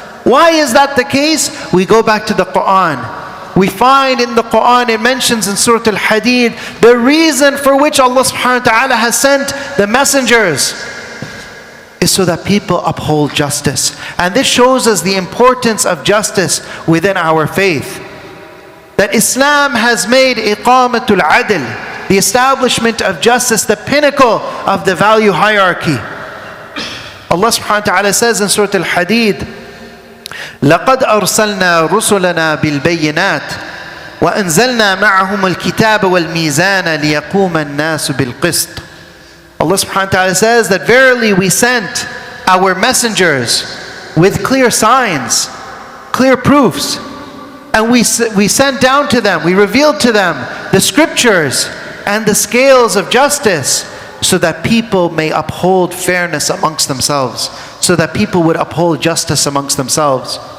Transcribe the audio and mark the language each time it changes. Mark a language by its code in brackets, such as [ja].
[en] Why is that the case? We go back to the Quran. We find in the Quran, it mentions in Surah Al-Hadid, the reason for which Allah subhanahu wa ta'ala has sent the messengers is so that people uphold justice. And this shows us the importance of justice within our faith. That Islam has made iqamatul adl, the establishment of justice, the pinnacle of the value hierarchy. Allah subhanahu wa ta'ala says in Surah Al-Hadid, [ar] لقد أرسلنا رسلنا بالبينات وأنزلنا معهم الكتاب والميزان ليقوم الناس بالقسط. [en] Allah subhanahu wa ta'ala says that verily we sent our messengers with clear signs, clear proofs, and we sent down to them, we revealed to them the scriptures and the scales of justice, so that people may uphold fairness amongst themselves, so that people would uphold justice amongst themselves.